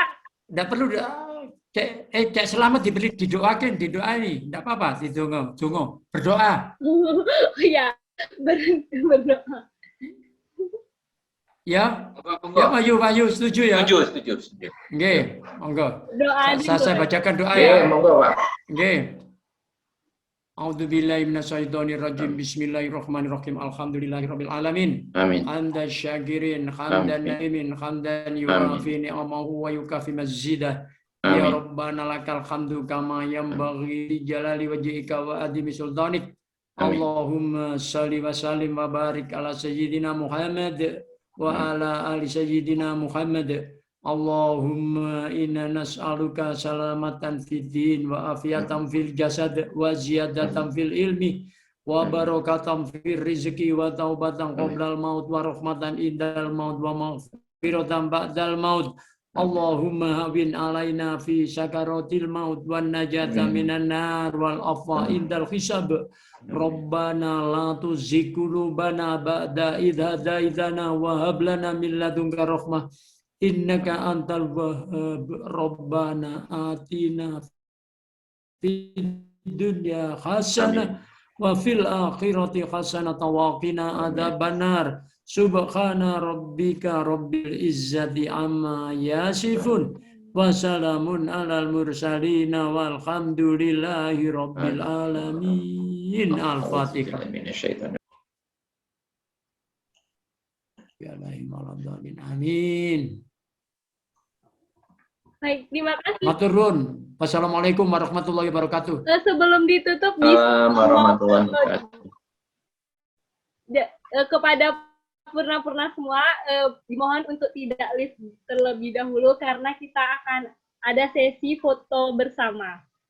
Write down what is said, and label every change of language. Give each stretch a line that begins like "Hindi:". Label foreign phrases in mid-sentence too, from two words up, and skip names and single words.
Indonesian: Nggak perlu, Cek Selamat didoain, nggak apa-apa, tunggu, berdoa. Ya, berdoa. Ya, ya Bayu, setuju ya? Setuju.
Javanese: Nggih, monggo.
Indonesian: Doa Saya bacakan doa ya.
Javanese: Monggo, Pak. Nggih.
Arabic: أعوذ بالله من الشيطان الرجيم. بسم الله الرحمن الرحيم. الحمد لله رب العالمين. Amin. حمدا شاكرين حمدا ناعمين حمدا يوافي نعمه ويكافئ مزيده. يا ربنا لك الحمد كما ينبغي لجلال وجهك وعظيم سلطانك. اللهم صل وسلم وبارك على سيدنا محمد وعلى آل سيدنا محمد. اللهم إنا نسألك سلامة في الدين وعافية في الجسد وزيادة في العلم وبركة في الرزق وتوبة قبل الموت ورحمة عند الموت ومغفرة بعد الموت. اللهم هون علينا في سكرات الموت والنجاة من النار والعفو عند الحساب. ربنا لا تزغ قلوبنا بعد إذ هديتنا وهب لنا من لدنك رحمة إنك أنت الوهاب. ربنا آتنا في الدنيا حسنة وفي الآخرة حسنة وقنا عذاب النار. سبحان ربك رب العزة عما يصفون وسلام على المرسلين والحمد لله رب العالمين. الفاتحة. آمين.
Indonesian: Baik, terima kasih.
Javanese: Matur nuwun.
Arabic: والسلام عليكم ورحمة الله وبركاته.
Indonesian: Sebelum ditutup, bisa
Arabic: ورحمة الله وبركاته.
Indonesian: Kepada Purna semua, dimohon untuk tidak live terlebih dahulu karena kita akan ada sesi foto bersama.